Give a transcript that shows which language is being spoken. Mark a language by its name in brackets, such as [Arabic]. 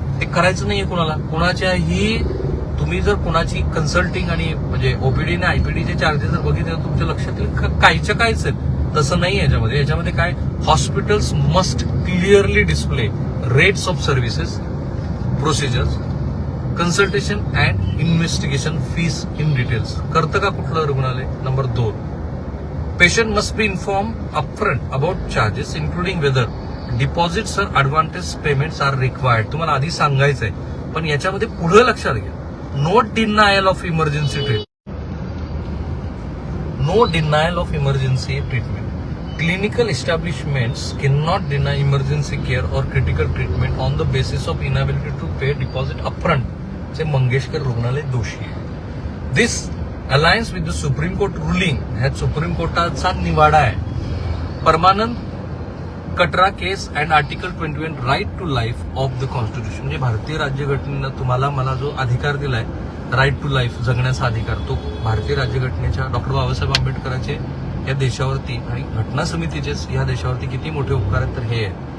[Marathi] हे करायचं नाहीये कोणाच्याही. तुम्ही जर कोणाची कन्सल्टिंग आणि म्हणजे ओपीडी आणि आयपीडीचे चार्जेस जर बघितले तर तुमच्या लक्षात येईल काहीच्या काहीच आहेत. तसं नाही याच्यामध्ये काय, [English] Hospitals must clearly display rates of services, procedures, consultation and investigation fees in details. [Marathi] करतं का कुठलं रुग्णालय? [English] Number 2, patient must be inform upfront about charges including whether deposits or advantage payments are required. [Marathi] तुम्हाला आधी सांगायचंय, पण याच्यामध्ये पुढे लक्षात घ्या, [English] No denial of emergency treatment. No denial of emergency treatment. Clinical establishments cannot deny emergency care or critical treatment on the basis of inability to pay deposit upfront. [Marathi] चे मंगेशकर रुग्णालय दोषी आहे. [English] This aligns with the Supreme Court ruling. [Marathi] ह्या supreme कोर्टाचा निवाडा आहे. [English] Parmanand Katara case and article 21 right to life of the constitution. [Marathi] म्हणजे भारतीय राज्यघटनेनं तुम्हाला मला जो अधिकार दिलाय, राईट टू लाईफ, जगण्याचा अधिकार, तो भारतीय राज्यघटनेच्या डॉक्टर बाबासाहेब आंबेडकरांचे या देशावरती आणि घटना समितीचे या देशावरती किती मोठे उपकार आहेत तर हे आहे.